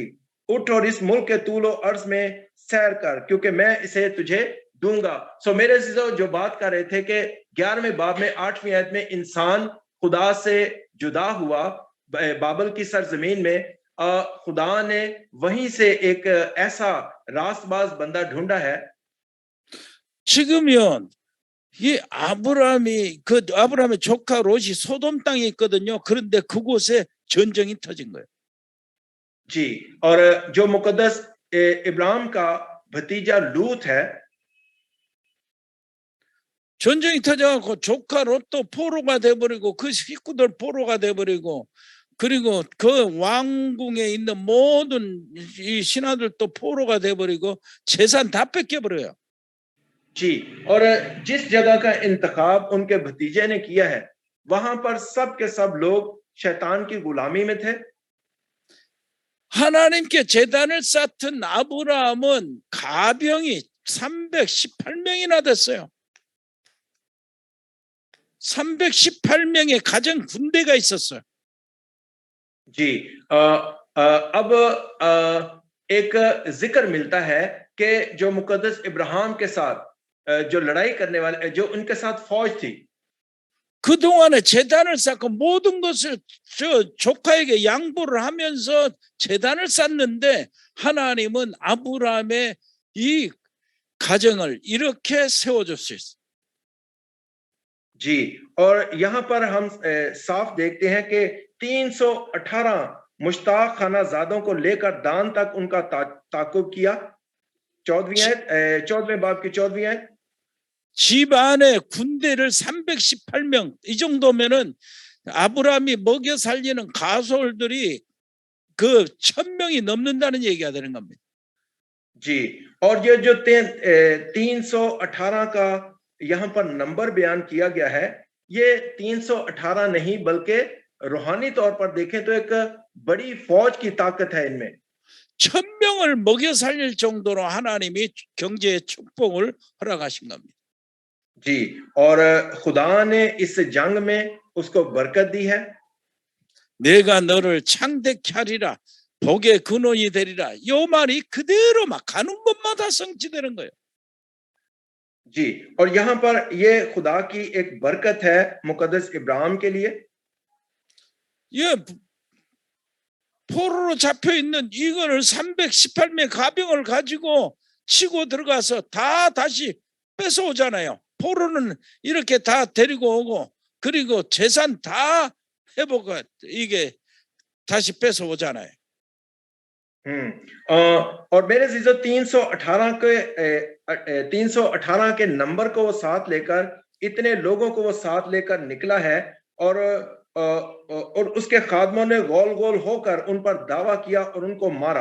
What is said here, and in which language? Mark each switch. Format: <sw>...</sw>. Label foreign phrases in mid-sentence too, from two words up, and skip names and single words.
<ur>اٹھ اور اس ملک کے طول و عرض میں سیر کر، کیونکہ میں اسے تجھے دوں گا. سو میرے جو بات کر رہے تھے کہ 11ویں باب میں 8ویں آیت میں انسان خدا سے جدا ہوا بابل کی سرزمین میں، خدا نے وہیں سے ایک ایسا راستباز بندہ ڈھونڈا ہے.</ur> <ko>지금은 이 아브라함의 조카 롯이 소돔 땅에 있거든요. 그런데 그곳에 전쟁이 터진 거예요.</ko> <ur>جی، اور جو مقدس ابراہیم کا بھتیجا لوط ہے,</ur> <ko>전쟁이 터져갖고 조카 롯도 포로가 돼버리고 그 식구들 포로가 돼버리고 그리고 그 왕궁에 있는 모든 이 신하들도 포로가 돼버리고 재산 다 뺏겨버려요.</ko> <ur>جی، اور جس جگہ کا انتخاب ان کے بھتیجے نے کیا ہے وہاں پر سب کے سب لوگ شیطان کی غلامی میں تھے.</ur> <ko>하나님께 제단을 쌓던 아브라함은 가병이 318명이나 됐어요. 318명의 가정 군대가 있었어요.</ko> <ur>جی، اب ایک ذکر ملتا ہے کہ جو مقدس ابراہیم کے ساتھ جو لڑائی کرنے والے جو ان کے ساتھ فوج تھی,</ur> <ko>그동안에 제단을 쌓고 모든 것을 저 조카에게 양보를 하면서 제단을 쌓는데 하나님은 아브라함의 이 가정을 이렇게 세워줬어요.</ko> <ur>جی، اور یہاں پر ہم صاف دیکھتے ہیں کہ 318 مشتاق خانہ زادوں کو لے کر دان تک ان کا تعاقب کیا. 14ویں باب کی 14ویں آیت.</ur> <ko>집 안에 군대를 318명 이 정도면은 아브라함이 먹여 살리는 가솔들이 그 1000명이 넘는다는 얘기가 되는 겁니다.</ko> <ur>جی، اور یہ جو 318 کا یہاں پر نمبر بیان کیا گیا ہے، یہ 318 نہیں بلکہ روحانی طور پر دیکھیں تو ایک بڑی فوج کی طاقت ہے ان میں.</ur> <ko>1000명을 먹여 살릴 정도로 하나님이 경제의 축복을 허락하신 겁니다.</ko> <ur>جی، اور خدا نے اس جنگ میں اس کو برکت دی ہے.</ur> <ko>내가 너를 창대케 하리라 복의 근원이 되리라 이 말이 그대로 막 가는 곳마다 성취되는 거예요.</ko> <ur>جی، اور یہاں پر یہ خدا کی ایک برکت ہے مقدس ابراہیم کے لیے.</ur> <ko>예, 포로로 잡혀 있는 이거를 318명 가병을 가지고 치고 들어가서 다 다시 뺏어오잖아요. 포로는 이렇게 다 데리고 오고 그리고 재산 다 회복 이게 다시 뺏어오잖아요.</ko> <ur>اور میرے عزیزوں 318 کے نمبر کو وہ ساتھ لے کر اتنے لوگوں کو وہ ساتھ لے کر نکلا ہے اور اس کے خادموں نے گول گول ہو کر ان پر دعویٰ کیا اور ان کو مارا.</ur>